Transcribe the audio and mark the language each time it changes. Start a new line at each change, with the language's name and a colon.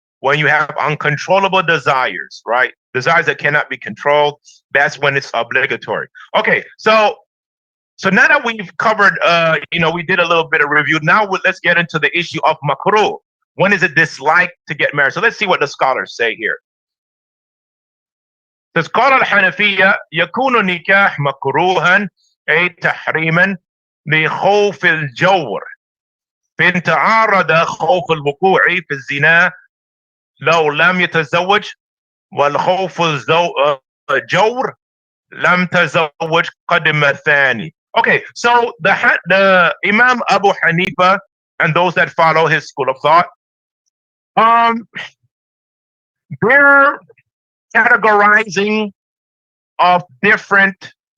English: When you have uncontrollable desires, right? Desires that cannot be controlled, that's when it's obligatory. Okay, so now that we've covered, we did a little bit of review. Now let's get into the issue of makruh. When is it disliked to get married? So let's see what the scholars say here. It says,
Arabic: قال الحنفية يكون النكاح مكروها أي تحريما لخوف الجور فإن تعارض خوف الوقوع في الزنا لو لم يتزوج والخوف الجور لم تزوج قدم الثاني.
English: Okay, so the Imam Abu Hanifa and those that follow his school of thought, they're categorizing of different